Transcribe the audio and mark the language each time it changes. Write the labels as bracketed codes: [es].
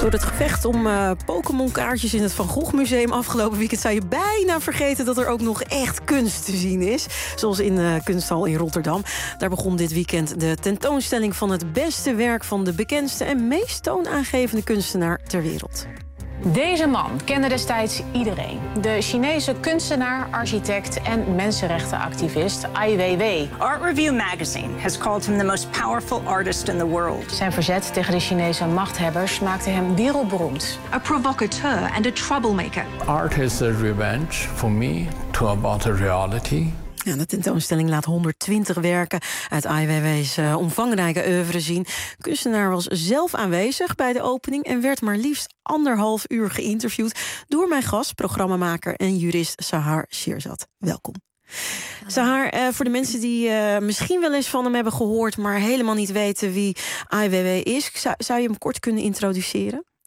[nl] Door het gevecht om Pokémon-kaartjes in het Van Gogh Museum afgelopen weekend zou je bijna vergeten dat er ook nog echt kunst te zien is. Zoals in de Kunsthal in Rotterdam. Daar begon dit weekend de tentoonstelling van het beste werk van de bekendste en meest toonaangevende kunstenaar ter wereld. Deze man kende destijds iedereen. De Chinese kunstenaar, architect en mensenrechtenactivist Ai Weiwei. [en] Art Review Magazine has called him the most powerful artist in the world. [nl] Zijn verzet tegen de Chinese machthebbers maakte hem wereldberoemd. [en] A provocateur and a troublemaker. Art is a revenge for me to about a reality. [nl] Ja, de tentoonstelling laat 120 werken uit Ai Weiwei's omvangrijke oeuvre zien. De kunstenaar was zelf aanwezig bij de opening en werd maar liefst anderhalf uur geïnterviewd door mijn gast, programmamaker en jurist Sahar Sheerzad. Welkom. Sahar, voor de mensen die misschien wel eens van hem hebben gehoord, maar helemaal niet weten wie Ai Weiwei is, zou je hem kort kunnen introduceren?